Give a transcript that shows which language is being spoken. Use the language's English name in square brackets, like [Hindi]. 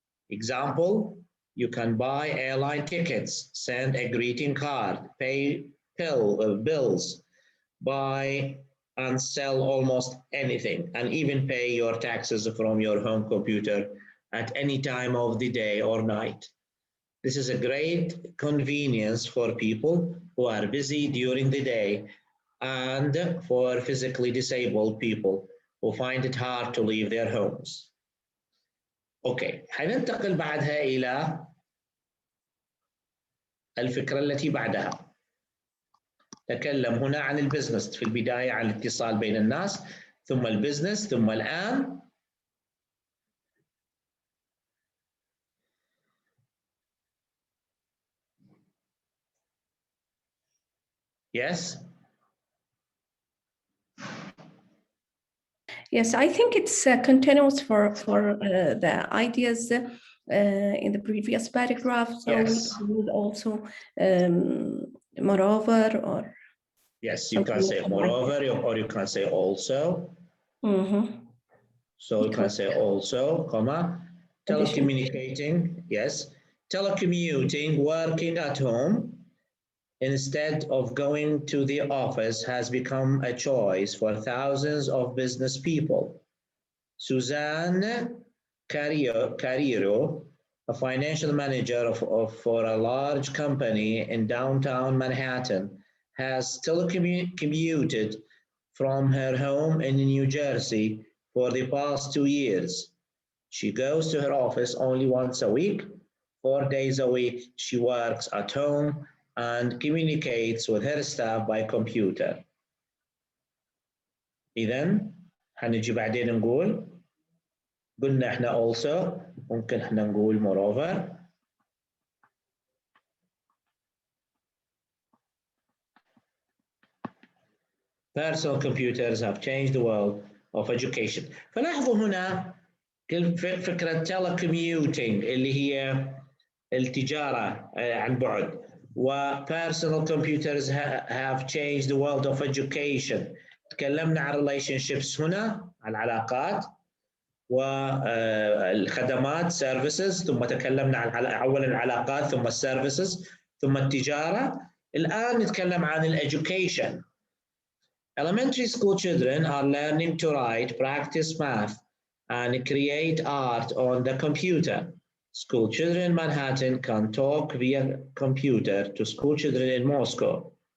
[English] Example, you can buy airline tickets, send a greeting card, pay bills, buy and sell almost anything, and even pay your taxes from your home computer at any time of the day or night. This is a great convenience for people who are busy during the day and for physically disabled people who find it hard to leave their homes. [Arabic] أوكي، حننتقل بعدها إلى الفكرة التي بعدها. تكلم هنا عن البزنس، في البداية عن الاتصال بين الناس، ثم البزنس، ثم الآن Yes. [English] Yes, I think it's continuous for the ideas in the previous paragraph. So yes. we would also moreover or yes, you can say moreover or you can say also. So you can say also, comma, telecommunicating, yes, telecommuting, working at home instead of going to the office has become a choice for thousands of business people. Suzanne Carriero, a financial manager for a large company in downtown Manhattan, has telecommuted from her home in New Jersey for the past 2 years. She goes to her office only once a week. 4 days a week she works at home and communicates with her staff by computer. [Arabic] إذن هنجي بعدين نقول قلنا احنا also ممكن احنا نقول moreover. [English] Personal computers have changed the world of education. [Arabic] فلاحظوا هنا فكرة telecommuting اللي هي التجارة عن بعد، و [English] personal computers have changed the world of education. [Arabic] تكلمنا عن relationships هنا، عن العلاقات والخدمات services، ثم تكلمنا عن أولا العلاقات ثم services ثم التجارة. الآن نتكلم عن education. [English] Elementary school children are learning to write, practice math, and create art on the computer. School children in Manhattan can talk via computer to school children in Moscow.